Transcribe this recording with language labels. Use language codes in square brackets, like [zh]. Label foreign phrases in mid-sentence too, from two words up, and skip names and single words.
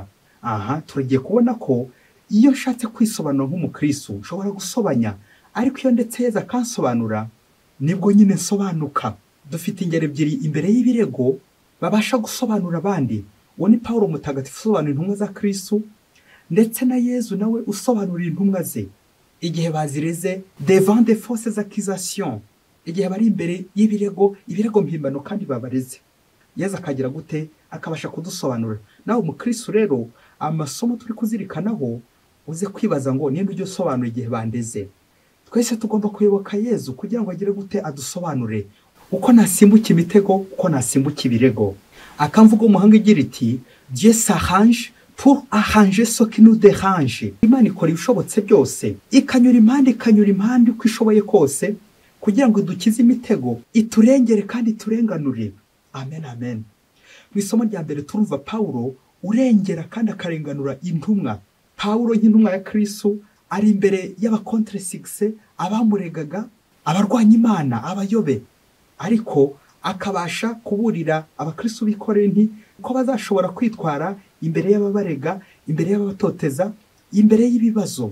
[rw] Aha turagiye kubona ko iyo nshatse kwisobanura nk'umukristo nshobora gusobanya, ariko iyo ndetse Yezu akansobanura nibwo nyine nsobanuka. dufite ingero ebyiri imbere y'ibirego babasha gusobanura abandi. Uwo ni Pawulo mutagatifu usobanura intumwa za Kristo, ndetse na Yezu nawe usobanurira intumwa ze igihe bazireze [fr] devant des fausses accusations, [rw] igihe bari imbere y'ibirego mpimbano kandi babareze. Yezu akagira gute? Akabasha kudusobanurira. Nawe umukristo rero, amasomo turi kuzirikanaho uze kwibaza ngo ninde ujye usobanura igihe bandeze. Twese tugomba kuyoboka Yezu kugira ngo agire gute adusobanure uko nasimbuka imitego, uko nasimbuka ibirego. Akamvuga umuhanga igira iti [fr] Dieu s'arrange pour arranger ce qui nous dérange. [rw] Imana ikora ibishobotse byose, ikanyura impande uko ishoboye kose kugira ngo dukize imitego, iturengere kandi iturenganure. Amen, amen. Mu isomo rya mbere turumva Pawulo urengera kandi akarenganura intumwa. Pawulo nk'intumwa ya Kristo ari imbere y'abakontre succès, abamuregaga, abarwanya Imana, abayobe, ariko akabasha kuburira abakristo b'i Korinti ko bazashobora kwitwara imbere y'ababarega, imbere y'abatoteza, imbere y'ibibazo.